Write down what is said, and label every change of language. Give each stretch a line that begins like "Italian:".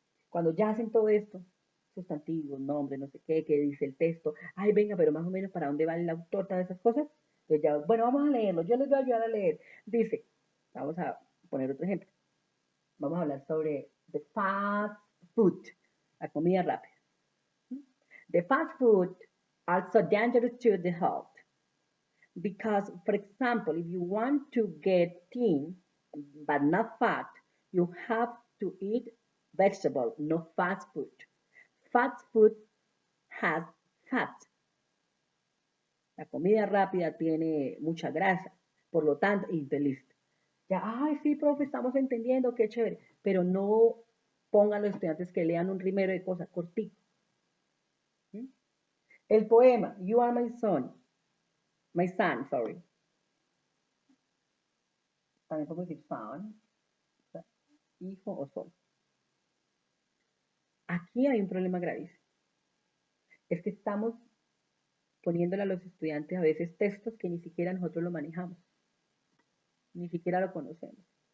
Spanish: Cuando ya hacen todo esto, sustantivos, nombres, no sé qué dice el texto, ay, venga, pero más o menos para dónde va el autor, todas esas cosas. Entonces ya, bueno, vamos a leerlo, yo les voy a ayudar a leer. Dice, vamos a poner otro ejemplo. Vamos a hablar sobre
English: the fast food,
Spanish: la comida rápida.
English: The fast food are so dangerous to the health because, for example, if you want to get thin but not fat, you have to eat vegetable, no fast food. Fast food has fat.
Spanish: La comida rápida tiene mucha grasa, por lo tanto, infeliz. Ya, ay, sí, profe, estamos entendiendo, qué chévere, pero no pongan los estudiantes que lean un rimero de cosas cortito. ¿Sí? El poema,
English: You are my son, sorry.
Spanish: También podemos decir son, o sea, hijo o son. Aquí hay un problema gravísimo. Es que estamos poniéndole a los estudiantes a veces textos que ni siquiera nosotros lo manejamos, ni siquiera lo conocemos.